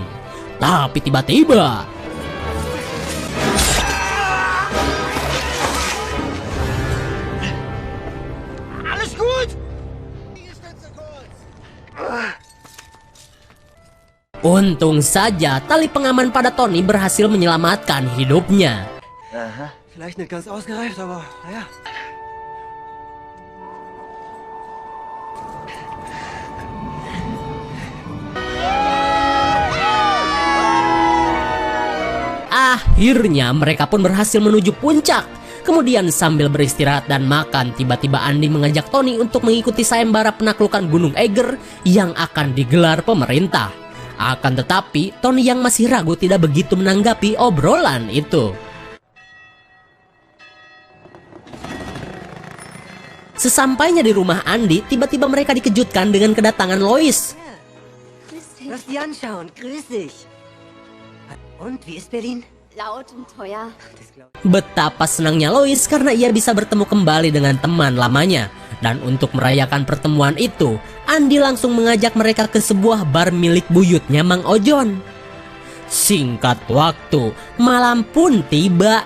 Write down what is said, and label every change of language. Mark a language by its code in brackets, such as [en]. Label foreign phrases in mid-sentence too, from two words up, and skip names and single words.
[id] Tapi tiba-tiba untung saja tali pengaman pada Tony berhasil menyelamatkan hidupnya. [de] Vielleicht nicht ganz ausgereift, aber naja. [id] Akhirnya mereka pun berhasil menuju puncak. Kemudian sambil beristirahat dan makan, tiba-tiba Andy mengajak Tony untuk mengikuti sayembara penaklukan gunung Eiger yang akan digelar pemerintah. Akan tetapi, Tony yang masih ragu tidak begitu menanggapi obrolan itu. Sesampainya di rumah Andy, tiba-tiba mereka dikejutkan dengan kedatangan Lois. [de] Lass die anschauen, grüß dich. Und, wie ist Berlin? Laut und teuer. [id] Betapa senangnya Lois karena ia bisa bertemu kembali dengan teman lamanya. Dan untuk merayakan pertemuan itu, Andi langsung mengajak mereka ke sebuah bar milik buyutnya Mang Ojon. Singkat waktu, malam pun tiba.